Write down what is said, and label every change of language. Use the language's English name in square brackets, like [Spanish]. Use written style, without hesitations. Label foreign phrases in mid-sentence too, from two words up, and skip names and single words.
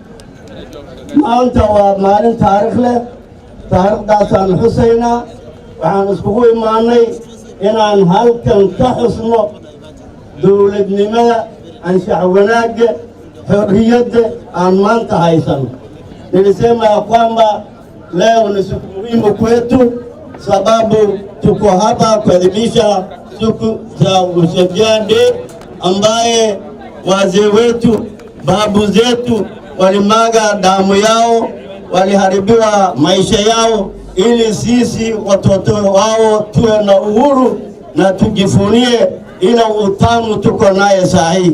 [Somali] Maanta waa maalin taariikh leh, taariikhdaasaan xusaynaa. Waxaan iskugu imaanay inaan halkan ka xusno dowladnimada, anshax wanaagga, xorriyadda aan maanta haysano. [Swahili] Nilisema ya kwamba leo ni siku muhimu kwetu, sababu tuko hapa kuadhimisha siku za Mashujaa Day ambaye wazee wetu, babu zetu walimwaga damu yao, waliharibiwa maisha yao ili sisi watoto wao tuwe na uhuru na tujifunie ila utamu tuko naye sahi.